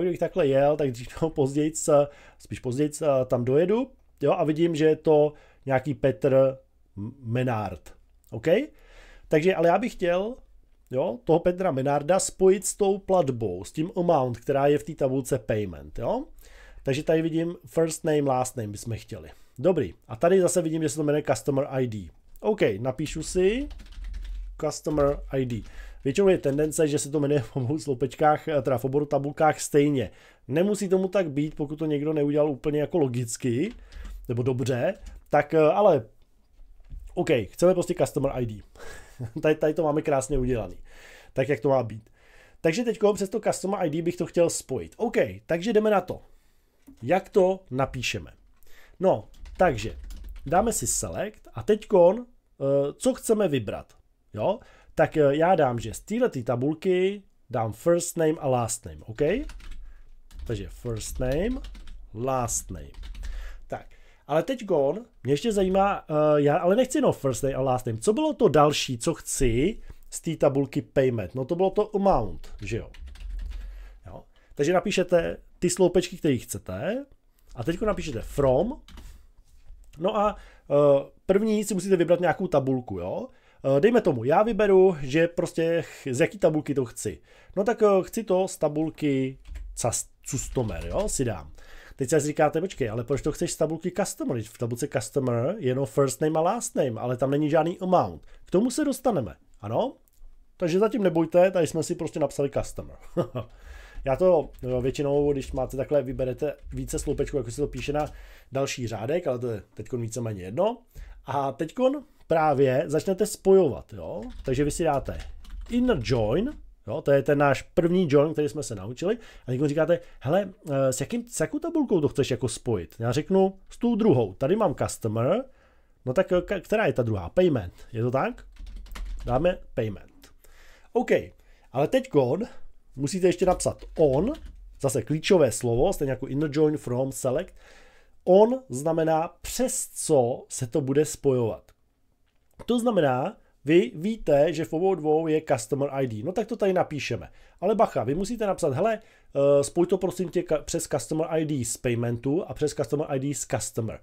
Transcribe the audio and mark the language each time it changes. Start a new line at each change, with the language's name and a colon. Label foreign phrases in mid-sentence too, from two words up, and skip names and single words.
Czech: Kdybych takhle jel, tak spíš později tam dojedu, jo? A vidím, že je to nějaký Petr Menard. OK? Takže, ale já bych chtěl, jo, toho Petra Menarda spojit s tou platbou, s tím amount, která je v té tabulce Payment, jo? Takže tady vidím
English: first name, last name
Czech: bychom chtěli. Dobrý. A tady zase vidím, že se to jmenuje Customer ID. OK, napíšu si Customer ID. Většinou je tendence, že se to jmenuje v obou sloupečkách, teda v obou tabulkách stejně. Nemusí tomu tak být, pokud to někdo neudělal úplně jako logicky, nebo dobře, tak ale OK, chceme prostě Customer ID. tady to máme krásně udělaný. Tak, jak to má být. Takže teď přes to Customer ID bych to chtěl spojit. OK, takže jdeme na to. Jak to napíšeme? No, takže dáme si select a teď co chceme vybrat? Jo? Tak já dám, že z této tabulky dám
English: first name
Czech: a
English: last name,
Czech: OK?
English: Takže first name, last name.
Czech: Tak, ale teď mě ještě zajímá, já ale nechci no
English: first name
Czech: a
English: last name.
Czech: Co bylo to další, co chci z té tabulky payment? No to bylo to amount, že jo? Jo? Takže napíšete ty sloupečky, které chcete a teď napíšete from. No a první si musíte vybrat nějakou tabulku, jo? Dejme tomu, já vyberu, že prostě z jaký tabulky to chci. No tak chci to z tabulky Customer, jo, si dám. Teď si říkáte, počkej, ale proč to chceš z tabulky Customer? V tabulce Customer je jenom
English: first name
Czech: a
English: last name,
Czech: ale tam není žádný amount. K tomu se dostaneme, ano? Takže zatím nebojte, tady jsme si prostě napsali Customer. Já to většinou, když máte takhle, vyberete více sloupečků, jako se to píše na další řádek, ale to je teď víceméně jedno. A teď právě začnete spojovat, jo? Takže vy si dáte
English: inner join,
Czech: jo? To je ten náš první join, který jsme se naučili. A teď říkáte, hele, s jakou tabulkou to chceš jako spojit? Já řeknu s tou druhou. Tady mám customer, no tak která je ta druhá? Payment, je to tak? Dáme payment. OK, ale teď musíte ještě napsat on, zase klíčové slovo, stejně jako
English: inner join,
Czech: from, select. On znamená, přes co se to bude spojovat. To znamená, vy víte, že v obou dvou je Customer ID. No tak to tady napíšeme. Ale bacha, vy musíte napsat, hele, spoj to prosím tě přes Customer ID z Paymentu a přes Customer ID z Customer.